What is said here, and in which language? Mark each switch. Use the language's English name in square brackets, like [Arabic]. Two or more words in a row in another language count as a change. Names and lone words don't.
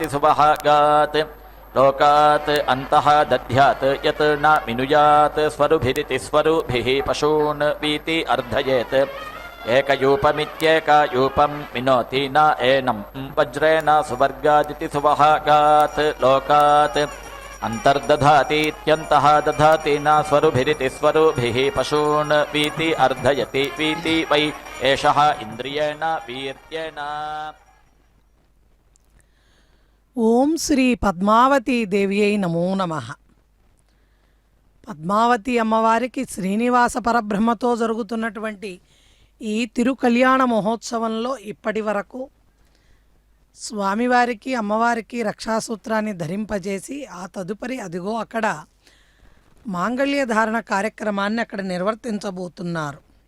[Sanskrit] सुवहागात् लोकात् अन्तः दध्यात् यत् न मिनुयात् स्वरुभिरिति स्वरुभिः पशून् वीति अर्धयेत् एकयूपमित्येकयूपं मिनोति न एनं वज्रेण सुवर्गादिति सुवहागात् लोकात् अन्तर्दधातीत्यन्तः दधाति न स्वरुभिरिति स्वरुभिः पशून् वीति अर्धयति वीति वै एषः इन्द्रियेण वीर्येण। ఓం శ్రీ పద్మావతి దేవ్యై నమో నమః. [Telugu] పద్మావతి అమ్మవారికి శ్రీనివాస పరబ్రహ్మతో జరుగుతున్నటువంటి ఈ తిరుకళ్యాణ మహోత్సవంలో ఇప్పటి వరకు స్వామివారికి అమ్మవారికి రక్షాసూత్రాన్ని ధరింపజేసి ఆ తదుపరి అదిగో అక్కడ మాంగళ్య ధారణ కార్యక్రమాన్ని అక్కడ నిర్వర్తించబోతున్నారు.